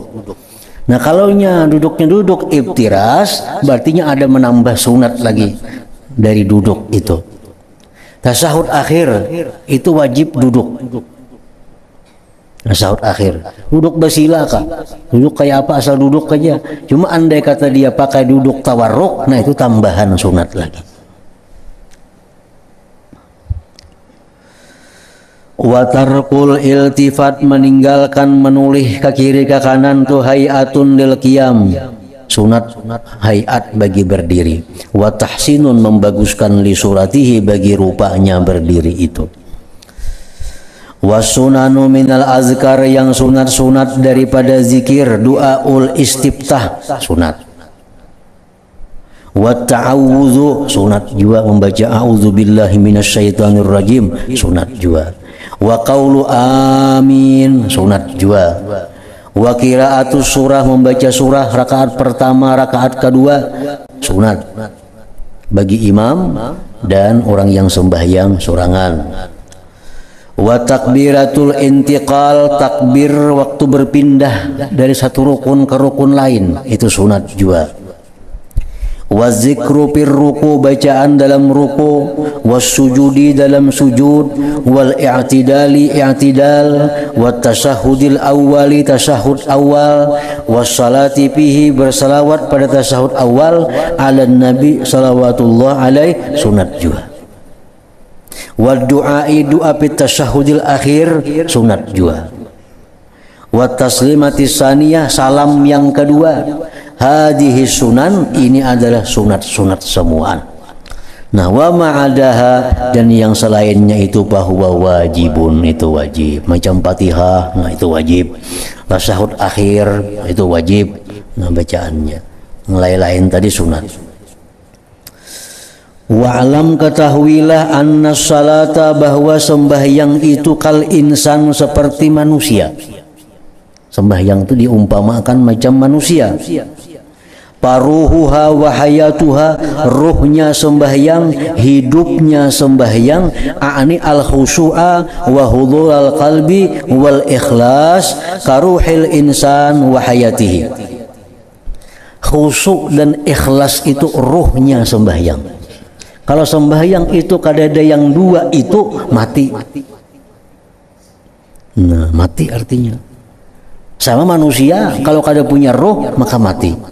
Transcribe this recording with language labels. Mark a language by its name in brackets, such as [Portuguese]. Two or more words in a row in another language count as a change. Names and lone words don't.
[Banjar] Nah kalau nya duduknya duduk iftiras, berarti ada menambah sunat lagi dari duduk itu. Tasahud akhir itu wajib duduk. Tasahud akhir duduk bersila kak, duduk kayak apa, asal duduk aja. Cuma andai kata dia pakai duduk tawarruk, nah itu tambahan sunat lagi. [Arabic] وترك الالتفات, [Banjar] meninggalkan menulih ke kiri ke kanan tuh [Arabic] هيئة للقيام, [Banjar] sunat hayat bagi berdiri. [Arabic] وتحسين, [Banjar] membaguskan [Arabic] لصورته, [Banjar] bagi rupanya berdiri itu. [Arabic] وسنن من الأذكار, [Banjar] yang sunat-sunat daripada zikir, [Arabic] دعاء الاستفتاح [Banjar] sunat. [Arabic] والتعوذ [Banjar] sunat juga, membaca [Arabic] أعوذ بالله من الشيطان الرجيم [Banjar] sunat juga. [Arabic] وقول آمين [Banjar] sunat juga. [Arabic] وقراءة السورة, [Banjar] membaca surah rakaat pertama rakaat kedua sunat bagi imam dan orang yang sembahyang sorangan. [Arabic] وتكبيرات الانتقال, [Banjar] takbir waktu berpindah dari satu rukun ke rukun lain itu sunat juga. [Arabic] والذكر في الركوع, [Banjar] bacaan dalam ruku. [Arabic] والسجود, [Banjar] dalam sujud. [Arabic] والاعتدال, [Banjar] i'tidal. [Arabic] والتشهد الأول، تشهد أول. والصلاة فيه, [Banjar] bersalawat pada tasyahud awal. [Arabic] على النبي صلوات الله عليه [Banjar] sunat juga. [Arabic] والدعاء، دعاء في التشهد الأخير [Banjar] sunat juga. [Arabic] والتسليمة الثانية, [Banjar] salam yang kedua. [Arabic] هذه سنن, [Banjar] ini adalah sunat-sunat semua. Nah, [Arabic] وما عداها, [Banjar] dan yang selainnya itu bahwa wajibun, itu wajib. Macam Fatihah, nah itu wajib. Tasyahud akhir itu wajib, nah bacaannya. Yang lain-lain tadi sunat. Wa'alam, ketahuilah, [Arabic] أن الصلاة, [Banjar] bahwa sembahyang itu [Arabic] كالإنسان, [Banjar] seperti manusia. Sembahyang itu diumpamakan macam manusia. [Arabic] فروحها وحياتها, [Banjar] ruhnya sembahyang, hidupnya sembahyang. [Arabic] أعني الخشوع وحضور القلب والإخلاص كروح الإنسان وحياته. [Banjar] Khusu' dan ikhlas itu ruhnya sembahyang. Kalau sembahyang itu kadada yang dua itu mati. Nah, mati artinya. Sama manusia, kalau kada punya roh maka mati.